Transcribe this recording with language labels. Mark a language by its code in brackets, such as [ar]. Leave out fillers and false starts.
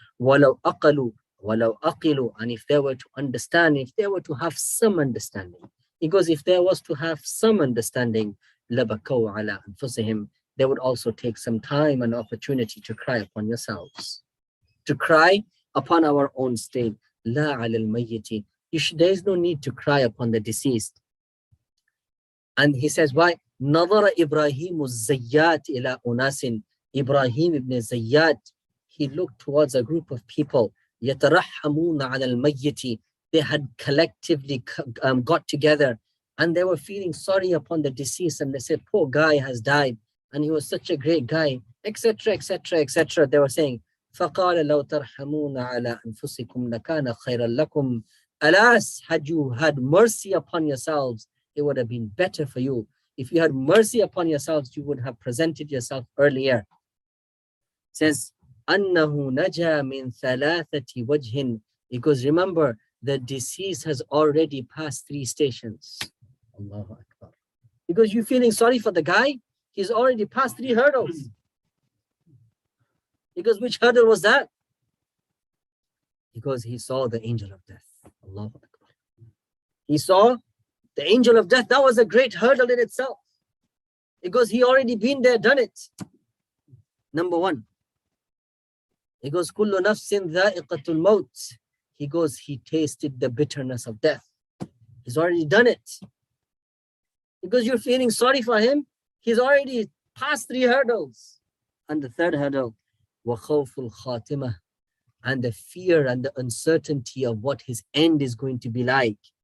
[ar] وَلَوْ أَقَلُوا وَلَوْ أَقِلُوا, [en] and if they were to understand, if they were to have some understanding, because if there was to have some understanding, [ar] لَبَكَوْا عَلَىٰ أَنفُسِهِمْ, [en] they would also take some time and opportunity to cry upon yourselves, to cry upon our own state. [ar] لَا عَلَى الْمَيِّتِ, [en] there is no need to cry upon the deceased. And he says, why? [ar] نظر إبراهيم الزيات إلى أناس. [en] Ibrahim ibn Zayyat, he looked towards a group of people. [ar] يترحمون على الميت. [en] They had collectively got together, and they were feeling sorry upon the deceased, and they said, poor guy has died, and he was such a great guy, etc., etc., etc. They were saying, [ar] فقال لو ترحمون على أنفسكم لكان خيرا لكم. [en] Alas, had you had mercy upon yourselves, it would have been better for you. If you had mercy upon yourselves, you would have presented yourself earlier. It says, [ar] أنه نجا من ثلاثة وجه, [en] because remember, the deceased has already passed 3 stations. Allahu Akbar. Because you're feeling sorry for the guy, he's already passed 3 hurdles. Because which hurdle was that? Because he saw the angel of death. Allahu Akbar. He saw the angel of death. That was a great hurdle in itself, because he already been there, done it. Number 1. He goes, [ar] كُلُّ نَفْسٍ ذَائِقَةُ الْمَوْتِ. [en] He goes, he tasted the bitterness of death. He's already done it. Because you're feeling sorry for him, he's already passed 3 hurdles. And the 3rd hurdle, [ar] وَخَوْفُ الْخَاتِمَةِ, [en] and the fear and the uncertainty of what his end is going to be like.